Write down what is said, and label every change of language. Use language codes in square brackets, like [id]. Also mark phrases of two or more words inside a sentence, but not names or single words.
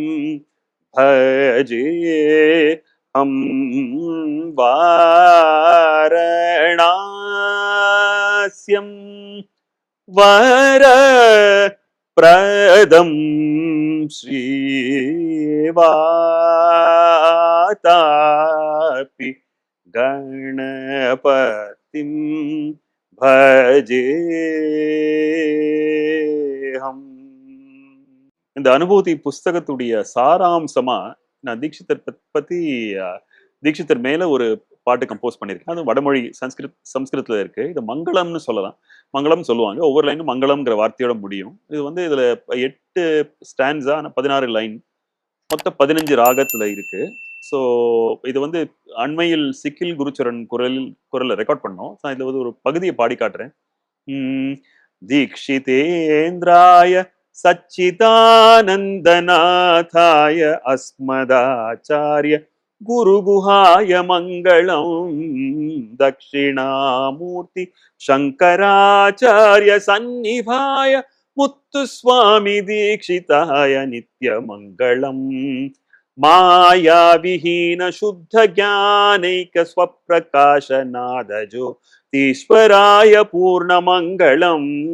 [sa] भजे वाराणास्यं वरप्रदं श्रीवातापि गणपतिं भजेऽहम्. [ta] இந்த அனுபூதி புஸ்தகத்துடைய சாராம்சமா நான் தீட்சிதர் பத்தி தீட்சிதர் மேல ஒரு பாட்டு கம்போஸ் பண்ணியிருக்கேன். அது வடமொழி சம்ஸ்கிருத்ல இருக்கு. இது மங்களம்னு சொல்லலாம். மங்களம் சொல்லுவாங்க. ஒவ்வொரு லைனும் மங்களம்ங்கிற வார்த்தையோட முடியும். இது வந்து இதுல 8 ஸ்டான்ஸா 16 லைன் மொத்தம் 15 ராகத்துல இருக்கு. ஸோ இது வந்து அண்மையில் சிக்கில் குருச்சரன் குரல்ல ரெக்கார்ட் பண்ணோம். நான் இதுல வந்து ஒரு பகுதியை பாடி காட்டுறேன். [sa] दीक्षितेन्द्राय सच्चिदानन्दनाथाय अस्मदाचार्य गुरुगुहाय मङ्गलम् दक्षिणामूर्ति शङ्कराचार्य सन्निभाय मुत्तुस्वामी दीक्षिताय नित्यमङ्गलम् मायाविहीन शुद्ध ज्ञानैक स्वप्रकाशनादजो ईश्वराय पूर्णमङ्गलम्